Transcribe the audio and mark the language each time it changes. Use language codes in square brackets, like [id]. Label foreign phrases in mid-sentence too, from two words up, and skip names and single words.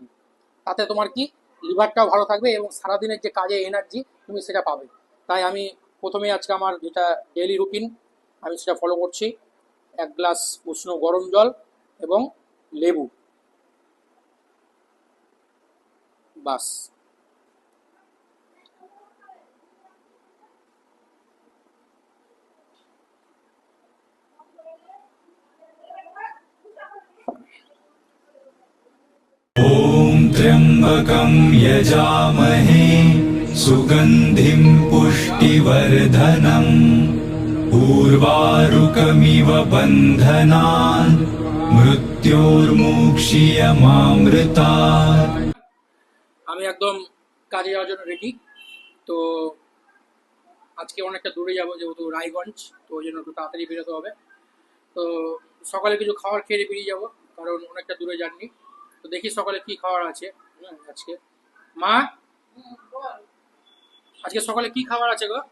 [bn] তাতে তোমার কি লিভারটাও ভালো থাকবে এবং সারাদিনের যে কাজে এনার্জি তুমি সেটা পাবে। তাই আমি প্রথমে আজকে আমার যেটা ডেইলি রুটিন আমি সেটা ফলো করছি। এক গ্লাস উষ্ণ গরম জল এবং লেবু, বাস। [sa] ॐ त्र्यम्बकं यजामहे सुगन्धिं पुष्टिवर्धनम् उर्वारुकमिव बन्धनान् मृत्योर्मुक्षीयमामृतात्। [bn] আমি একদম কাজে যাওয়ার জন্য রেডি। তো আজকে অনেকটা দূরে যাবো, যেহেতু রায়গঞ্জ, তো ওই জন্য একটু তাড়াতাড়ি বেরোতে হবে। তো সকালে কিছু খাবার খেয়ে বেরিয়ে যাবো, কারণ অনেকটা দূরে জার্নি। তো দেখি সকালে কি খাবার আছে। আজকে মা, আজকে সকালে কি খাবার আছে গো?